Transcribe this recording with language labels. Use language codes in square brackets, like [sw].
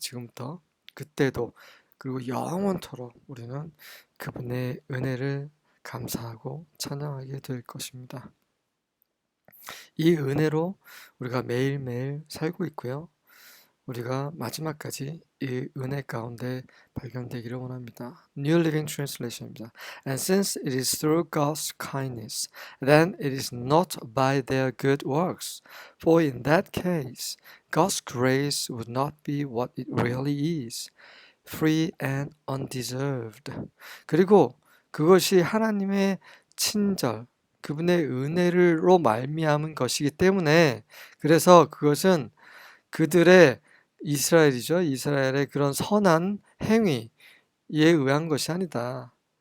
[ko] 지금부터 그때도 그리고 영원토록 우리는 그분의 은혜를 감사하고 찬양하게 될 것입니다. 이 은혜로 우리가 매일매일 살고 있고요. 우리가 마지막까지 이 은혜 가운데 발견되기를 원합니다. [en] New Living Translation입니다. And since it is through God's kindness, then it is not by their good works. For in that case, God's grace would not be what it really is, free and undeserved. [ko] 그리고 그것이 하나님의 친절, 그분의 은혜로 말미암은 것이기 때문에 그래서 그것은 그들의 이스라엘이죠. 이스라엘의 그런 선한 행위에 의한 것이 아니다.